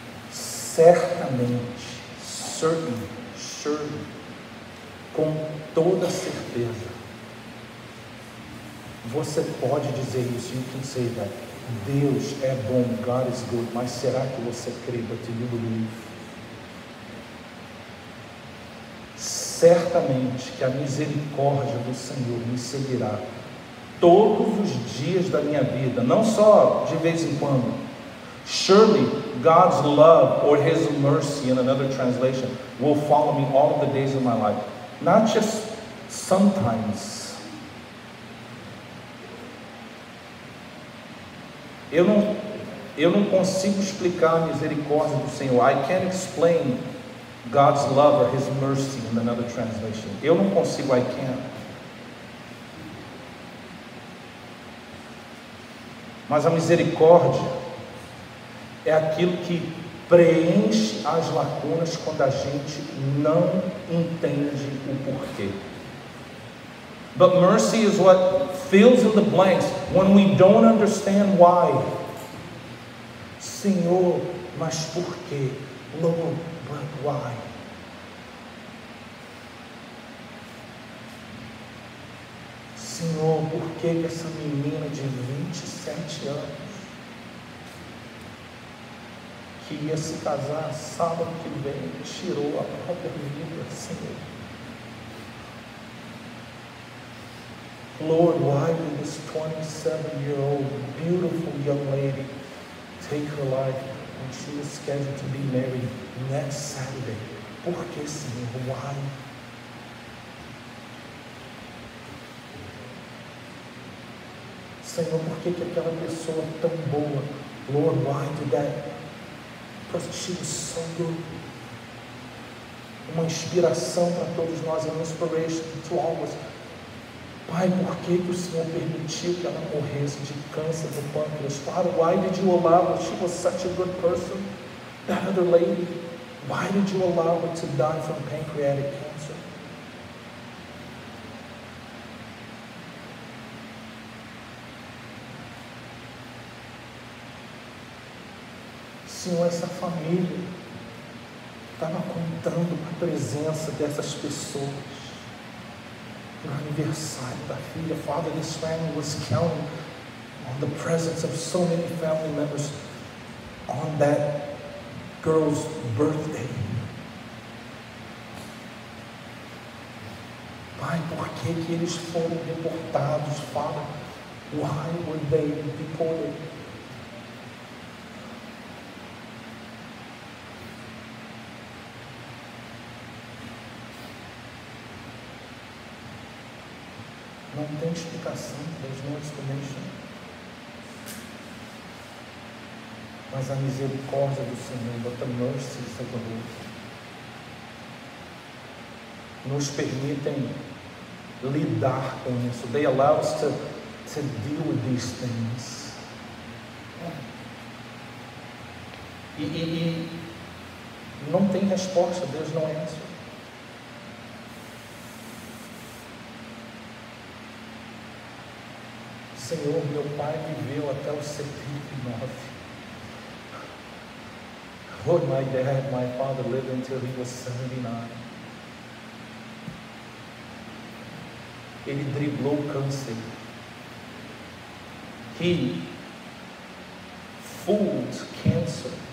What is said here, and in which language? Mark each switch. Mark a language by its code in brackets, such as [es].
[pt] Certamente, [en] surely, [pt] com toda certeza, você pode dizer isso, [en] you can say that, [pt] Deus é bom, [en] God is good, [pt] mas será que você crê? [en] But do you believe? [pt] Certamente que a misericórdia do Senhor me seguirá todos os dias da minha vida, não só de vez em quando. [en] Surely God's love or His mercy, in another translation, will follow me all of the days of my life. Not just sometimes. [pt] Eu não consigo explicar a misericórdia do Senhor. [en] I can't explain God's love or His mercy, in another translation. [pt] Eu não consigo, [en] I can't. [pt] Mas a misericórdia é aquilo que preenche as lacunas quando a gente não entende o porquê. [en] But mercy is what fills in the blanks when we don't understand why. [pt] Senhor, mas por quê? [en] Lord, but why? [pt] Senhor, por que essa menina de 27 anos que ia se casar sábado que vem tirou a própria vida, Senhor? [en] Lord, why did this 27-year-old beautiful young lady take her life? when she was scheduled to be married next Saturday. [pt] Por que, Senhor? [en] Why? [pt] Senhor, por que aquela pessoa tão boa? [en] Lord, why did that? Because she was so good. [pt] Uma inspiração para todos nós, [en] an inspiration to all of us. [pt] Pai, por que o Senhor permitiu que ela morresse de câncer do pâncreas? [en] Father, why did you allow her? She was such a good person. That other lady, why did you allow her to die from pancreatic cancer? [pt] Senhor, essa família estava contando com a presença dessas pessoas no aniversário da filha. [en] Father, this family was counting on the presence of so many family members on that girl's birthday. [pt] Pai, por que eles foram deportados? [en] Father, why were they deported? [pt] Não tem explicação, [en] there's no explanation. [pt] Mas a misericórdia do Senhor, [en] but the mercies of the Lord, [pt] nos permitem lidar com isso. [en] They allow us to deal with these things. [pt] E não tem resposta, Deus não é isso. Senhor, meu pai viveu até os 79. [en] Lord, my father lived until he was 79. [pt] Ele driblou o câncer. [en] He fooled cancer.